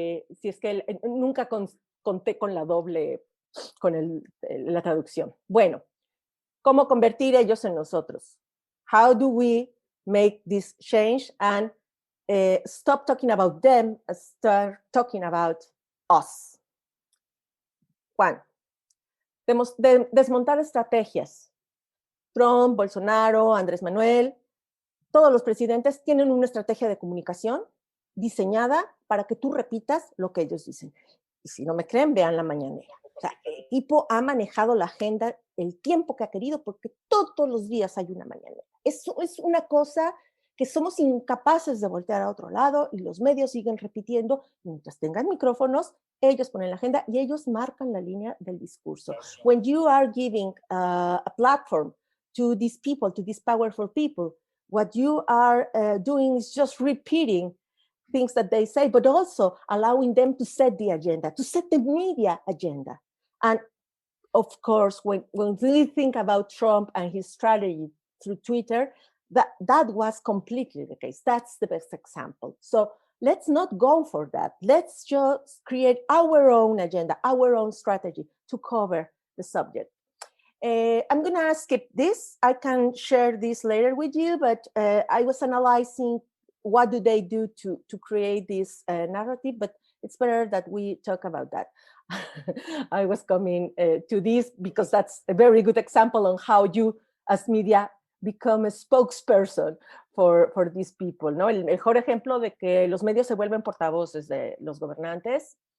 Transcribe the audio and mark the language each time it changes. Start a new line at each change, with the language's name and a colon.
Spanish: Si es que nunca conté con la doble, con la traducción. Bueno, ¿cómo convertir ellos en nosotros?
English: How do we make this change and stop talking about them and start talking about us?
Spanish: Juan. Desmontar estrategias. Trump, Bolsonaro, Andrés Manuel, todos los presidentes tienen una estrategia de comunicación diseñada para que tú repitas lo que ellos dicen. Y si no me creen, vean la mañanera. O sea, el tipo ha manejado la agenda el tiempo que ha querido porque todos los días hay una mañanera. Es una cosa que somos incapaces de voltear a otro lado y los medios siguen repitiendo. Mientras tengan micrófonos, ellos ponen la agenda y ellos marcan la línea del discurso.
English: When you are giving a platform to these people, to these powerful people, what you are doing is just repeating things that they say, but also allowing them to set the agenda, to set the media agenda. And of course, when we think about Trump and his strategy through Twitter, that was completely the case. That's the best example. So let's not go for that. Let's just create our own agenda, our own strategy to cover the subject. I'm going to skip this. I can share this later with you, but I was analyzing what do they do to create this narrative, but it's better that we talk about that. I was coming to this because that's a very good example on how you, as media, become a spokesperson for these people, ¿no?
Spanish: El mejor ejemplo de que los medios se vuelven portavoces de los gobernantes.